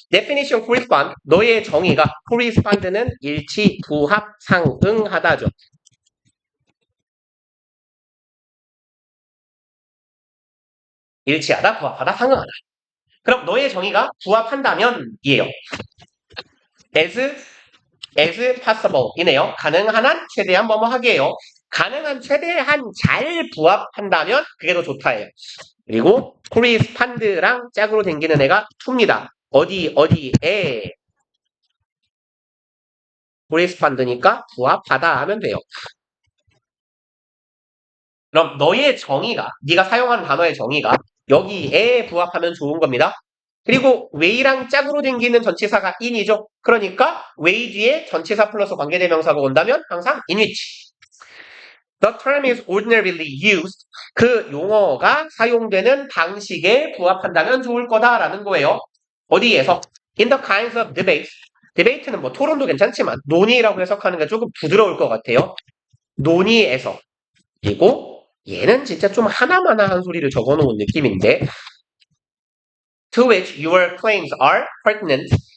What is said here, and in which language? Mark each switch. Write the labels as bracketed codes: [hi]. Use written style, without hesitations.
[ko] definition correspond 너의 정의가 correspond는 일치, 부합, 상응하다죠. 일치하다, 부합하다, 상응하다. 그럼 너의 정의가 부합한다면 이에요. [en] as possible [ko] 이네요. 가능한 한 최대한 뭐뭐 하게요. 가능한 최대한 잘 부합한다면 그게 더 좋다예요. 그리고 correspond랑 짝으로 댕기는 애가 to입니다. 어디에 correspond니까 부합하다 하면 돼요. 그럼 너의 정의가 네가 사용하는 단어의 정의가 여기에 부합하면 좋은 겁니다. 그리고 way랑 짝으로 댕기는 전치사가 in이죠. 그러니까 way 뒤에 전치사 플러스 관계대명사가 온다면 항상 in which. [en] The term is ordinarily used. [ko] 그 용어가 사용되는 방식에 부합한다면 좋을 거다라는 거예요. 어디에서? [en] In the kinds of debates. [ko] debate는 뭐 토론도 괜찮지만 논의라고 해석하는 게 조금 부드러울 것 같아요. 논의에서. 그리고 얘는 진짜 좀 하나마나한 소리를 적어놓은 느낌인데 [en] to which your claims are pertinent.